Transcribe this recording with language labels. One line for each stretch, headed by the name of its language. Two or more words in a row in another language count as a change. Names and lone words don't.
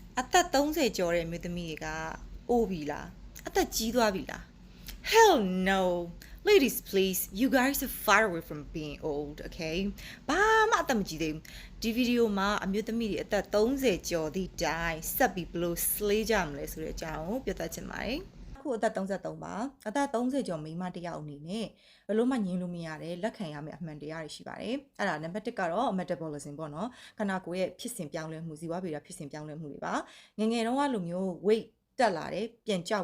Burmese: သက်30ကျော်တဲ့မြို့သမီးတွေကအိုးပြီလားအသက်ကြီးသွားပြီလား
English: Hell no ladies please you guys are far away from being old okay
Burmese: ဘာမှအသက်မကြီးသေးဘူးဒီဗီဒီယိုမှာအမျိုးသမီးတွေအသက်30ကျော်သည့်တိုင်ဆက်ပြီးဘလို့ slay ကြမလဲဆိုတဲ့အကြောင်းကိုပြောတတ်ချင်ပါတယ်ခုအသက်33ပါအသက်30ကျော် မိန်းမတစ်ယောက်အနေနဲ့ဘယ်လို့မှငြင်းလို့မရတယ်လက်ခံရမယ့်အမှန်တရားတွေရှိပါတယ်အဲ့ဒါနံပါတ်1ကတော့ metabolism ပေါ့နော်ခန္ဓာကိုယ်ရဲ့ဖြစ်စဉ်ပြောင်းလဲမှုဇီဝဗေဒဖြစ်စဉ်ပြောင်းလဲမှုတွေပါငငယ်တုန်းကလိုမျိုး weight တက်လာတယ်ပြန်ကျ